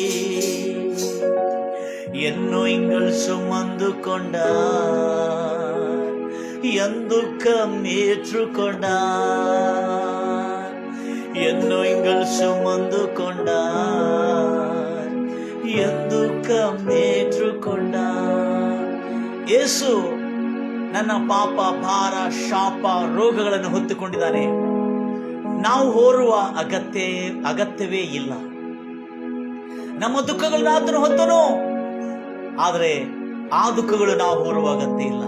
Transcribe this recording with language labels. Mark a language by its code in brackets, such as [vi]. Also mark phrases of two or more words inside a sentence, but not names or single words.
[ta] என் நோய்கள் சுமந்து கொண்டார், என் துக்கம் ஏற்றுக்கொண்டார். என் நோய்கள் சுமந்து கொண்டார், என் துக்கம் ஏற்றுக்கொண்டார். [kn] ಯೇಸು ನನ್ನ ಪಾಪ, ಭಾರ, ಶಾಪ, ರೋಗಗಳನ್ನು ಹೊತ್ತುಕೊಂಡಿದ್ದಾನೆ. ನಾವು ಹೋರುವ ಅಗತ್ಯವೇ ಇಲ್ಲ. ನಮ್ಮ ದುಃಖಗಳನ್ನ ಆತನು ಹೊತ್ತನು, ಆದರೆ ಆ ದುಃಖಗಳು ನಾವು ಹೊರುವ ಅಗತ್ಯ ಇಲ್ಲ.